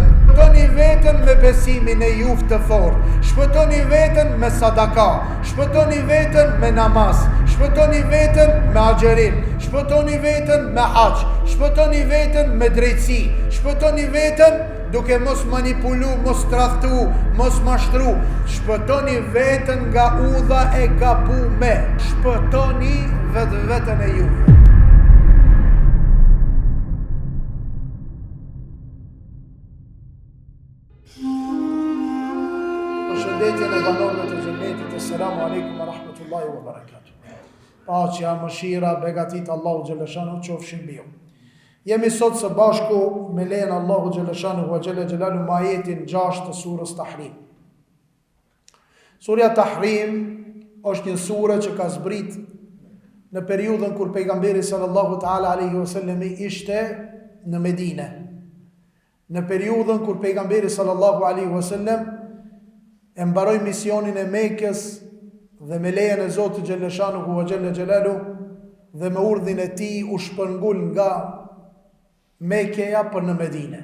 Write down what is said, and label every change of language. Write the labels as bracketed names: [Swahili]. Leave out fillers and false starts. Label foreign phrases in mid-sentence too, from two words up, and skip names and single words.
[Albanian] Shpëtoni vetën me besimin e juve të fortë, shpëtoni vetën me sadaka, shpëtoni vetën me namaz, shpëtoni vetën me agjerim, shpëtoni vetën me haq, shpëtoni vetën me drejtësi, shpëtoni vetën duke mos manipulu, mos tradhtu, mos mashtru, shpëtoni vetën nga udha e gabume, shpëtoni vetën e juve. Përshëndetjen e banorëve të xhennetit, [Arabic] السلام عليكم ورحمة الله وبركاته. [Albanian] Paqja, mëshira, begatit Allahu xhaleshanu qofshin mbi ju. Jemi sot së bashku me lejen Allahu [Arabic] جل شأنه وجلاله [Albanian] me ajetin 6 të surës Tahrim. Surja Tahrim është një sure që ka zbrit në periudhën kur pejgamberi [Arabic] صلى الله تعالى عليه وسلم [Albanian] ishte në Medine. Në periudhën kur pejgamberi [Arabic] صلى الله عليه وسلم [Albanian] e mbaroi misionin e Mekës dhe me lejen e Zotit [Arabic] جل شأنه وجلاله [Albanian] dhe me urdhin e tij u shpërngul nga Mekëja për në Medine.